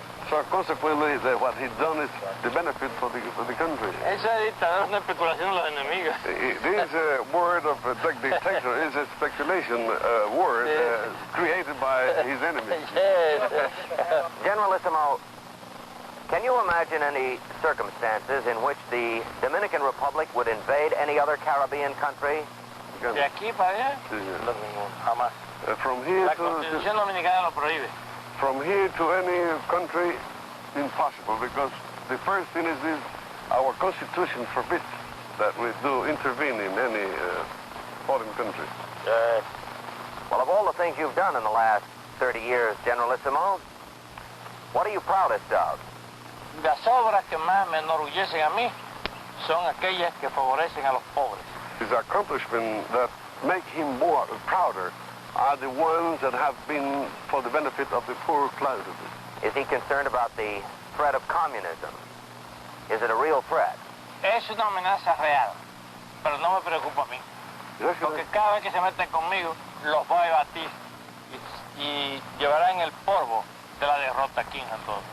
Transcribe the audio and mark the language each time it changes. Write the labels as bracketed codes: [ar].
[en] So consequently, what he's done is the benefit for the country. [es] Esa dictadura es una especulación de los enemigos. [en] This word of dictator is a speculation word created by his enemies. Yes. Generalissimo, can you imagine any circumstances in which the Dominican Republic would invade any other Caribbean country? [es] De aquí para allá, no, jamás. [en] From here [es] La Constitución Dominicana lo prohíbe. [en] From here to any country, impossible, because the first thing is our Constitution forbids that we do intervene in any foreign country. Well, of all the things you've done in the last 30 years, Generalissimo, what are you proudest of? [es] Las obras que más me enorgullecen a mí son aquellas que favorecen a los pobres. [en] His accomplishments that make him more prouder are the ones that have been for the benefit of the poor classes. Is he concerned about the threat of communism? Is it a real threat? [es] Es una amenaza real, pero no me preocupa a mí. Porque cada vez que se meten conmigo, los voy a batir y llevarán el polvo de la derrota aquí en todo.